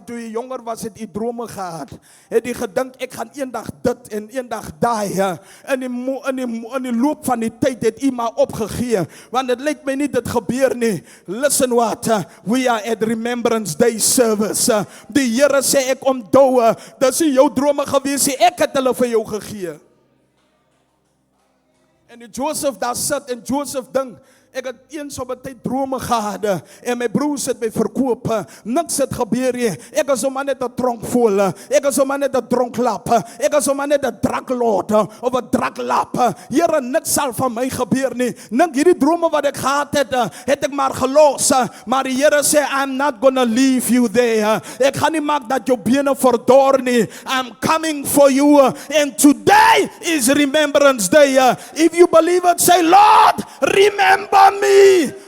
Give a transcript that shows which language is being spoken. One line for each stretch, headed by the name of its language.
Afrikaans: Toe jy jonger was, het jy drome gehad. Het jy gedink, ek gaan eendag dit en eendag daai. In die loop van die tyd het jy maar opgegee. Want het lyk my nie dit gebeur nie.
English: Listen what, we are at Remembrance Day service.
Afrikaans: Die Here sê, ek onthou, dis nie jou drome gewees nie, ek het hulle vir jou gegee. En die Joseph daar sit, en Joseph dink, ek het eens op 'n tyd drome gehad, en my broers het my verkoop. Niks het gebeur nie. Ek is sommer net 'n tronkvol. Ek is sommer net 'n dronklap. Ek is sommer net 'n draklord of 'n draklap. Here, niks sal van my gebeur nie. Dink hierdie drome wat ek gehad het ek maar gelos. Maar die Here sê,
English: I'm not gonna leave you there.
Afrikaans: Ek gaan nie maak dat jou bene verdor nie.
English: I'm coming for you. And today is Remembrance Day. If you believe it, say, Lord, remember me.